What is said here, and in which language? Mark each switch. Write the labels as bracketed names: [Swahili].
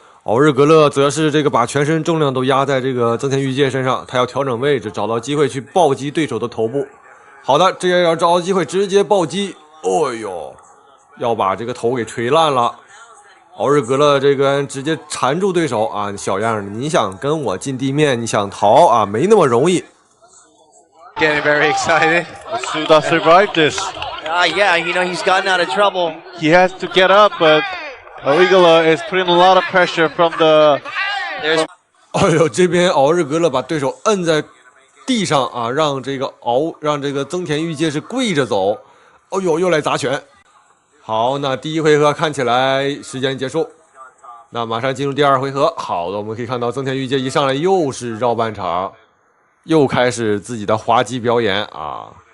[Chinese] 奧日格勒則是這個把全身重量都壓在這個增田裕介身上，他要調整位置，找到機會去暴擊對手的頭部。好的，這要找到機會直接暴擊。哦呦，要把這個頭給錘爛了。奧日格勒這個直接纏住對手啊，小樣兒，你想跟我進地面，你想逃啊，沒那麼容易。 [English] Getting very excited. Masuda survived this. Yeah, you know, he's gotten out of trouble. He has to get up, but Aurigala is putting a lot of pressure from the... [Chinese] 哎呦，這邊奧日格勒把對手摁在地上啊，讓這個增田裕介是跪着走。哦呦，又來砸拳。好，那第一回合看起來時間結束，那馬上進入第二回合。好的，我們可以看到增田裕介一上來又是繞半場，又開始自己的滑稽表演啊！